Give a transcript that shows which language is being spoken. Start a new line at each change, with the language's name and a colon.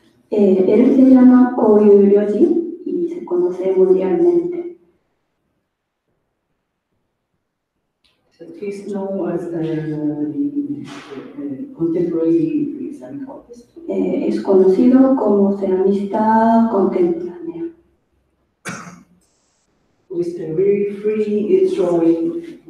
Spanish: Él se llama Koyu Ryoji y se conoce mundialmente.
English: So he's known as the contemporary ceramic artist.
Spanish: Es conocido como ceramista contemporáneo.
English: With a very free drawing,